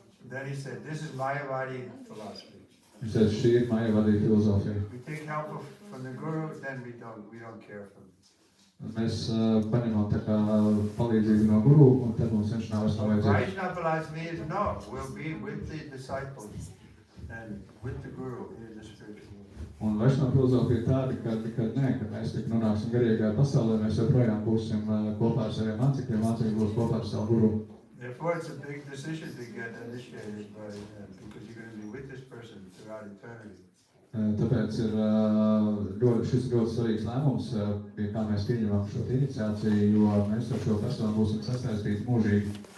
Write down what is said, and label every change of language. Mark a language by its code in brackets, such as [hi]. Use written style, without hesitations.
[en] Then he said, "This is Mayavadi philosophy." [lv] Viņš teica, šī ir Mayavadi filozofija. [en] We take help from the Guru, then we don't care for him. [lv] Mēs paņemam tā kā palīdzību no Guru, un tad mums viņš nav vairs vajadzīgs. [en] Vaishnava philosophy is no, we'll be with the disciples and with the Guru in the spiritual world. [lv] Un Vaishnava filozofija ir tāda, ka mēs tik nonāksim garīgajā pasaulē, mēs joprojām būsim kopā ar saviem mācekļiem, mācekļi būs kopā ar savu Guru. [en] Therefore, it's a big decision to get initiated by because you're going to be with this person throughout eternity. [lv] Tāpēc ir šis ļoti svarīgs lēmums, pie kā mēs pieņemam šo iniciāciju, jo mēs ar šo personu būsim sasaistīti mūžīgi.